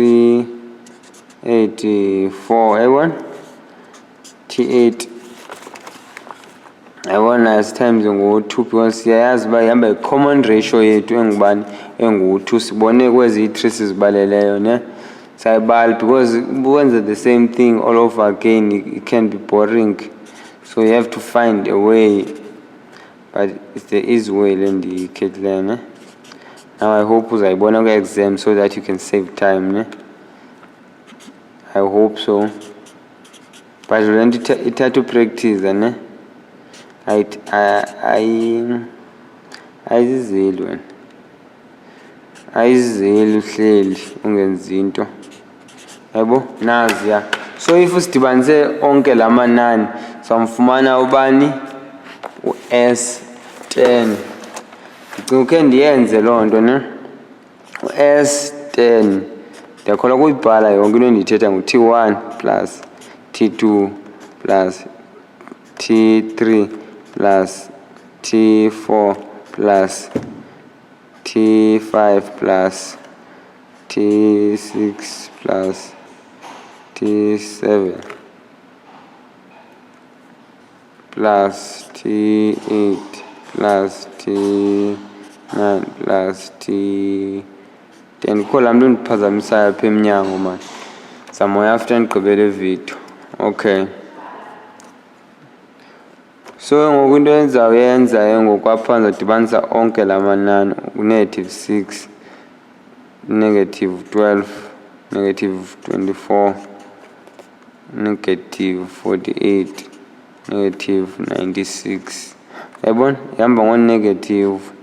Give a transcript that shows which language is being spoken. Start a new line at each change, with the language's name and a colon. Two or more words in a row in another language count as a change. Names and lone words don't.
Xhosa: 384 yayibona T8 yabona times ngu-2 because siyayazi uba ihamba i-
English: common ratio
Xhosa: yethu engubani engu-2 sibone kwezi 3 sizibaleleyo ne sayibala because ukwenza
English: the same thing all over again it can be boring, so you have to find a way, but it's the easy way
Xhosa: le ndiyikhethileyo ne.
English: Now I hope
Xhosa: uzayibona kwi-exam
English: so that you can save time ne. I hope so, but
Xhosa: le nto ithatha upractice ne. Ayizizeli wena, ayizizeli uhleli ungenzi into yabo naziya.
English: So if
Xhosa: usidibanise onke la manani samfumana ubani u-S10. Ndicinga ukhe ndiyenze loo nto ne. U-S10 ndiyakhona ukuyibhala yonke into endiyithetha ngu-
English: T1 plus T2 plus T3 plus T4 plus T5 plus T6 plus T7 plus T8 plus T9 plus T10.
Xhosa: Kho laa mntu ndiphazamisayo apha emnyango mani, zamoya after ndigqibele video.
English: Okay, so
Xhosa: ngoku into endizawuyenza ngoku apha ndizadibanisa onke la manani u-
English: negative 6, negative 12, negative 24, negative 48, negative 96
Xhosa: yayibona ihamba ngo-negative